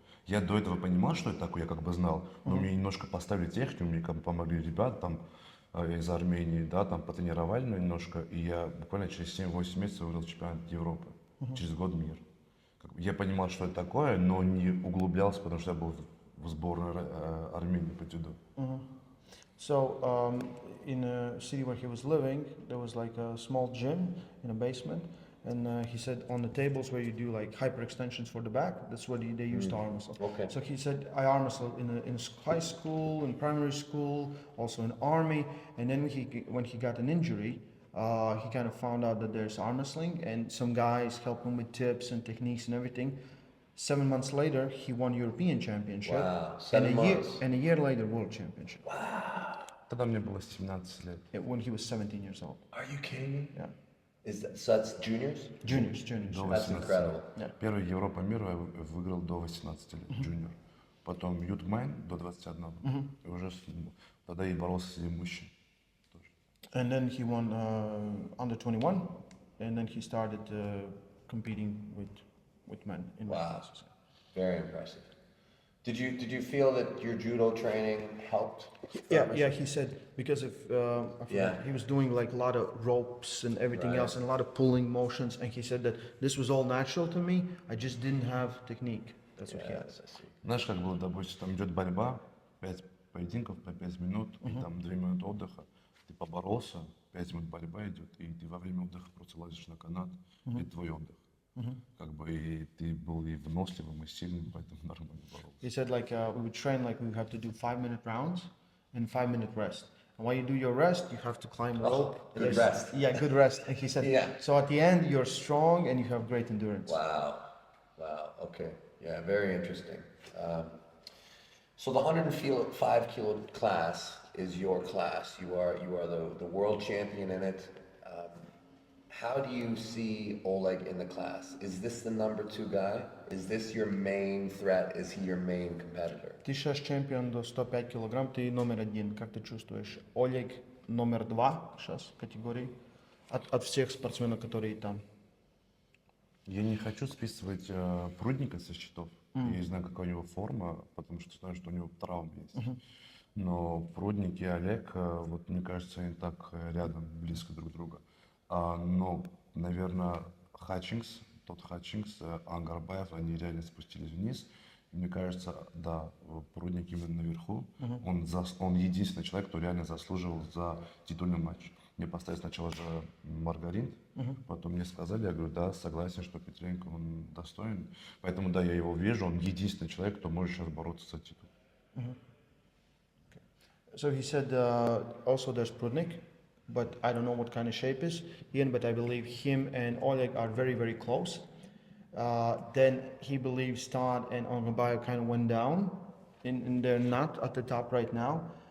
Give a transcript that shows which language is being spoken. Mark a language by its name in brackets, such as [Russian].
[Russian] Я до этого понимал, что это такое, я как бы знал, но мне немножко поставили технику, мне как бы помогли ребята там из Армении, да, там потренировали немножко, и я буквально через 7-8 месяцев выиграл чемпионат Европы, через год мир. Как бы я понимал, что это такое, но не углублялся, потому что я был в сборной Армении по дзюдо. [English] So in a city where he was living, there was like a small gym in a basement, and he said on the tables where you do like hyperextensions for the back, that's what they used to arm wrestle. Okay. So he said I arm wrestled in high school, in primary school, also in army, and then when he got an injury, he kind of found out that there's arm wrestling, and some guys helped him with tips and techniques and everything. 7 months later, he won European Championship. Wow, and 7 months. And a year later, World Championship. [Russian] Тогда мне было 17 лет. [English] When he was 17 years old. Are you kidding me? Yeah. So that's juniors? Juniors. [Russian] До [English] That's [Russian] 18 [English] incredible. [Russian] лет. Первая Европа мира я выиграл до 18 лет, джуниор. Потом Ютмен до 21. И уже тогда и боролся среди мужчин. [English] And then he won under 21, and then he started competing with men in weight Wow. classes. Very impressive. Did you feel that your judo training helped? Yeah. He said because of I forgot, Yeah. he was doing like a lot of ropes and everything Right. else, and a lot of pulling motions, and he said that this was all natural to me. I just didn't have technique. That's what he had. Yes, I see. [Russian] Знаешь, как было, допустим, там идет борьба, 5 поединков по 5 минут, и там 2 минуты отдыха. Ты поборолся, 5 минут борьба идет, и ты во время отдыха просто лазишь на канат, и твой отдых. Как бы и ты был и выносливым, и сильным, поэтому нормально боролся. [English] He said like we would train like we would have to do 5-minute rounds and 5-minute rest. And while you do your rest, you have to climb a Oh, rope. good There's- rest. Yeah, good rest. And he said, Yeah. so at the end you're strong and you have great endurance. Wow. Okay. Yeah, very interesting. So the 105 kilo class is your class. You are the world champion in it. How do you see Oleg in the class? Is this the number 2 guy? Is this your main threat? Is he your main competitor? [Russian] Ты сейчас чемпион до 105 килограмм, ты номер 1. Как ты чувствуешь? Олег номер 2 сейчас в категории от всех спортсменов, которые там. Я не хочу списывать Прудника со счетов. Я не знаю, какая у него форма, потому что знаю, что у него травма есть. Но Прудник и Олег, вот мне кажется, они так рядом, близко друг друга. Но, наверное, Хатчингс, Ангарбаев, они реально спустились вниз. И мне кажется, да, Прудник именно наверху. Он единственный человек, кто реально заслуживал за титульный матч. Мне поставили сначала же Маргарин, потом мне сказали, я говорю, да, согласен, что Петренко, он достоин. Поэтому, да, я его вижу, он единственный человек, кто может сейчас бороться за титул. [English] So he said also there's Prudnik, but I don't know what kind of shape is in, but I believe him and Oleg are very, very close. Then he believes Todd and Ongabayo kind of went down, and they're not at the top right now.